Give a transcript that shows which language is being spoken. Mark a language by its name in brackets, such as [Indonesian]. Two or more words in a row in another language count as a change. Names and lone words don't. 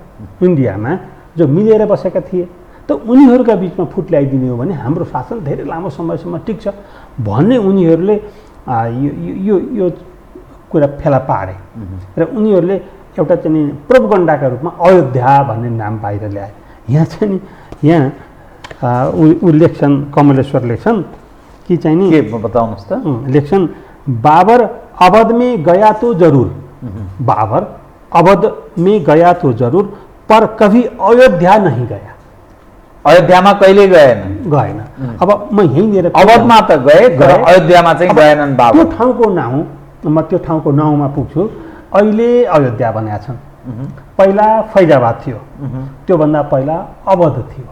[Nepali] इन्डियामा जो मिलेर बसेका थिए त उनीहरूका बिचमा फुट ल्याइदिने हो भने हाम्रो शासन धेरै लामो समयसम्म टिक्छ भन्ने उनीहरूले यो कुरा फेला पारे र उनीहरूले एउटा चाहिँ प्रोपगन्डाका रूपमा अयोध्या भन्ने नाम बाहिर ल्याए। यहाँ चाहिँ नि ऊ लेख्छन्, कमलेश्वर लेख्छन् कि चाहिँ नि के बताउनुहोस् त। [Hindi] लेख्छन् बाबर अवध में गया तो जरूर, बाबर अवध में गया तो जरूर पर कभी अयोध्या नहीं गया। [Nepali] अयोध्यामा कहिले गएन। अब म यहीँनिर अवधमा त गए तर अयोध्यामा चाहिँ गएनन् बाबर। त्यो ठाउँको नाउँ म त्यो ठाउँको नाउँमा पुग्छु। अहिले अयोध्या बनाएका छन्। पहिला फैजाबाद थियो, त्योभन्दा पहिला अवध थियो।